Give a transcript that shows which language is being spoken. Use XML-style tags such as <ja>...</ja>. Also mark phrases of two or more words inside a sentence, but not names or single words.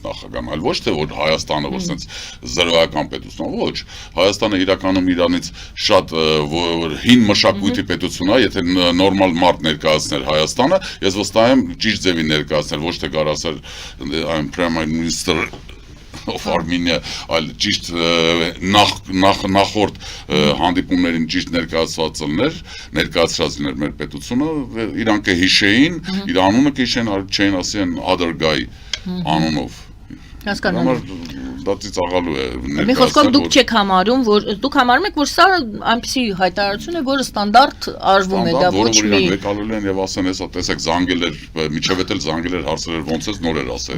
<hy>նախագահն, այլ ոչ թե որ Հայաստանը որ sense զրոյական պետություն է, ոչ Հայաստանը իրականում իրանից շատ հին մշակույթի պետություն է, եթե նորմալ մարդ ներկայացներ Հայաստանը, ես վստահ եմ ճիշտ ձևի ներկայացնել, ոչ թե գար ասել</hy> <en>I'm Prime Minister of Armenia,</en> <hy>այլ ճիշտ նախորդ հանդիպումներին ճիշտ ներկայացրած լիներ մեր պետությունը, իրանք կհիշեին, իր անունը կհիշեն, չէին ասեն</hy> <en>other guy</en> <hy>անունով։ Հասկանալի։ Դա ծիծաղալու է։ Մի խոսքով դուք չեք համարում, որ դուք համարում եք, որ սա այնպեսի հայտարարություն է, որը ստանդարտ արվում է, դա ոչ մի եկալու են եւ ասեն, հեսա տեսեք զանգել էր, միջև էլ զանգել էր, հարցեր էր, ոնց էս նոր էր ասել։</hy>